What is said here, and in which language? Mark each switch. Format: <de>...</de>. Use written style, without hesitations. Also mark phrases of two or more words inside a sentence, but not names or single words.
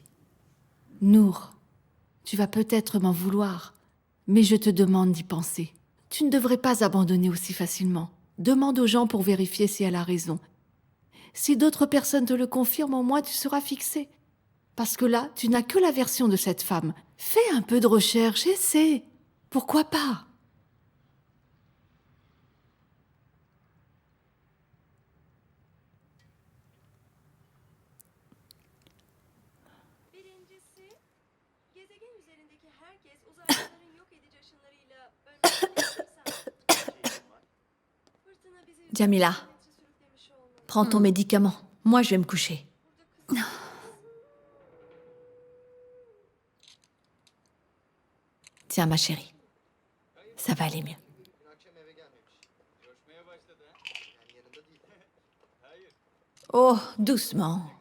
<fr>Nour, tu vas peut-être m'en vouloir, mais je te demande d'y penser. Tu ne devrais pas abandonner aussi facilement. Demande aux gens pour vérifier si elle a raison. Si d'autres personnes te le confirment, au moins tu seras fixé. Parce que là, tu n'as que la version de cette femme. Fais un peu de recherche, essaie. Pourquoi pas?</fr> <tr>Birincisi, gezegen üzerindeki herkes uzaylıların yok edici ışınlarıyla Fırtına bizi</tr> <fr>Jamila,</fr> <tr>sürüklemiş olmalı.</tr> <fr>prends ton médicament. Moi, je vais me coucher. Tiens, ma chérie. Ça va aller mieux. Oh, doucement.</fr>